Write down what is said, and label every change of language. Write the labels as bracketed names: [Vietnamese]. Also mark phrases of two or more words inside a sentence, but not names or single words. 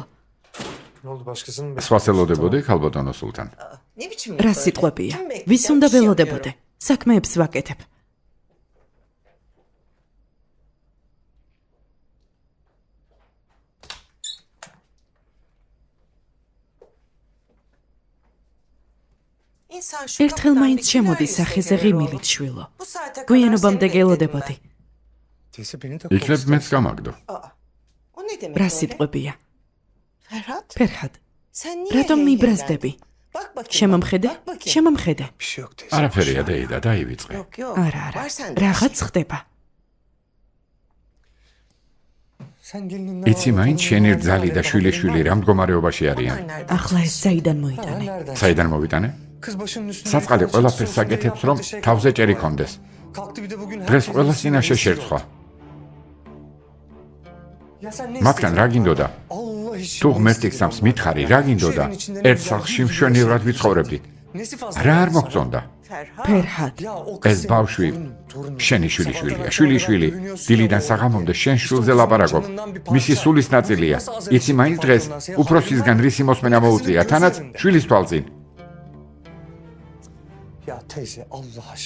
[Turkish] Ne oldu başkasının mı? [Georgian] სხვას ელოდებოდი, ქალბატონო სულთან. რა სიტყვებია? ვის უნდა ველოდებოდე? საქმეებს ვაკეთებ. ერთხელ მაინც შემოდის სახეზე ღიმილით შვილო. გვიანობამდე გელოდებოდი. [Turkish] Teyze beni de [Georgian] იქნებ მეც გამაგდო. რა სიტყვებია? ფერჰად, რატომ მიბრაზდები? შემომხედე? შემომხედე. [Turkish] bir şey yok teyze. [Georgian] არაფერია დეიდა, დაივიწყე. არა, რაღაც ხდება. [Turkish] Sen gelinin [Georgian] იცი მაინც შენი რძალი და შვილიშვილი რა მდგომარეობაში არიან? ახლა ეს საიდან მოიტანე? საიდან მოვიტანე? [Turkish] Kız başının üstüne. [Georgian] საწყალი ყველაფერს საკეთებს, რომ თავზე ჭერი კონდეს. [Turkish] Kalktı bir de bugün [Georgian] დღეს ყველა წინაშე შერცხვა. [Turkish] Ya sen ne [Georgian] მათგან რა გინდოდა? [Turkish] Allah için. [Georgian] თუ ღმერთი გსამს მითხარი, რა გინდოდა? ერთ სახლში მშვენივრად ვიცხოვრებდით. [Turkish] Nesi fazla? [Georgian] რა არ მოგწონდა? ფერჰად, [Turkish] Ya o [Georgian] ეს ბავშვი შენი შვილიშვილია. შვილიშვილი დილიდან საღამომდე შენ შვილზე ლაპარაკობ. მისი სულის ნაწილია. იცი მაინც დღეს უფროსისგან რისი მოსმენა მოუწია, თანაც შვილის თვალწინ. [Turkish] Ya teyze Allah aşkına.